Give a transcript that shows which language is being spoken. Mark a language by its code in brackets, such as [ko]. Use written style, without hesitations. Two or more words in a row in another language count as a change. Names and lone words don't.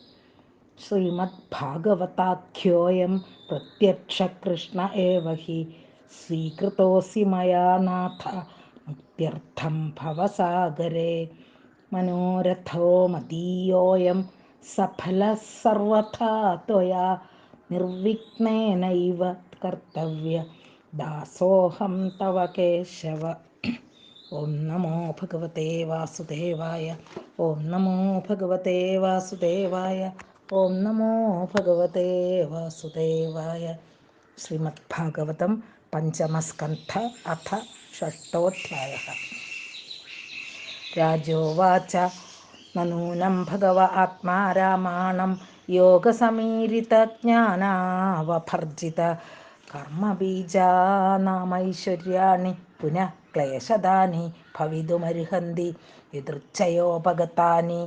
[sa] श्रीमद्भागवताख्योऽयं प्रत्यक्षकृष्ण एव हि स्वीकृतोऽसि मया नाथ मुक्त्यर्थं भवसागरे। मनोरथो मदीयोऽयं सफलः सर्वथा त्वया निर्विघ्नेनैव कर्तव्य दासोऽहं तव केशव। ഓം നമോ ഭഗവതേ വാസുദേവായ. ഓം നമോ ഭഗവതേ വാസുദേവായ. ഓം നമോ ഭഗവതേ വാസുദേവായ. ശ്രീമദ് ഭാഗവതം പഞ്ചമസ്കന്ധ അഥ ഷഷ്ടോധ്യായഃ. രാജോവാച നൂനം ഭഗവ ആത്മാ രാമാണം യോഗസമീരിതജ്ഞാനാവഭർജിത കർമ്മബീജാനാമൈശ്വര്യാണി പുനഃ ക്ലേശദാനി ഭവിതുമർഹന്തി യദൃച്ഛയോപഗതാനി.